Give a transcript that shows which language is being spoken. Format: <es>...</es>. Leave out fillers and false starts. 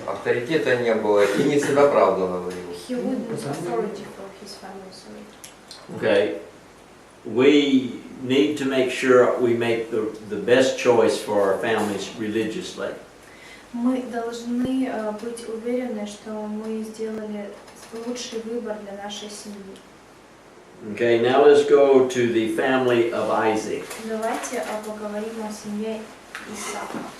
<ru>авторитета не было и не всегда правду говорил.</ru> <en>He wouldn't authority for his family, so Okay, we need to make sure we make the best choice for our families religiously.</en> <ru>мы должны быть уверены, что мы сделали лучший выбор для нашей семьи.</ru> <en>Okay, now let's go to the family of Isaac.</en> <ru>Давайте поговорим о семье Исаака.</ru>